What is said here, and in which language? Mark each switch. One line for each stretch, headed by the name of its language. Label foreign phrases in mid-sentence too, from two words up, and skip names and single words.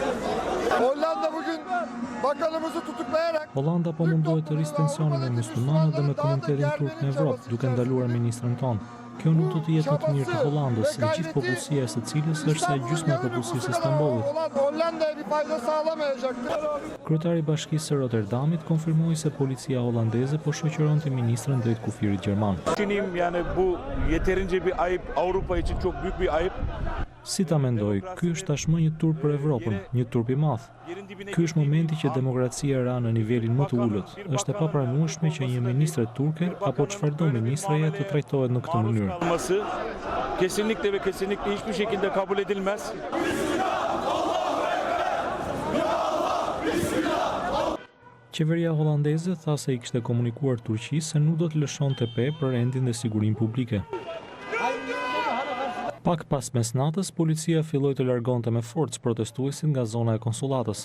Albanian: Hollanda po mundohet të rrisë tensionin e myslimanëve dhe me komunitetin turk në Evropë, duke ndaluar ministrin tonë. Kjo nuk do të jetë më të mirë të Hollandës, e gjithë popullsia e së cilës është sa gjysma e popullsisë së Stambollit. Kryetari I Bashkisë së Rotterdamit konfirmoi se policia holandeze po shoqëronte ministrin drejt kufirit gjerman.
Turkish: Yani bu yeterince bir ayıp, Avrupa için çok büyük bir ayıp.
Albanian: Si ta mendoj, ky është tashmë një turp për Evropën, një turp I madh. Ky është momenti që demokracia ra në nivelin më të ulët. Është e papranueshme që një ministre turke apo çfarëdo ministreje të trajtohet në këtë mënyrë.
Turkish: Kesinlikle ve kesinlikle hiçbir şekilde kabul edilmez.
Albanian: Qeveria holandeze tha se I kishte komunikuar Turqisë se nuk do të lëshonte pe për rendin dhe sigurinë publike. Pak pas mesnatës, policia filloi të largonte me forcë protestuesit nga zona e konsullatës.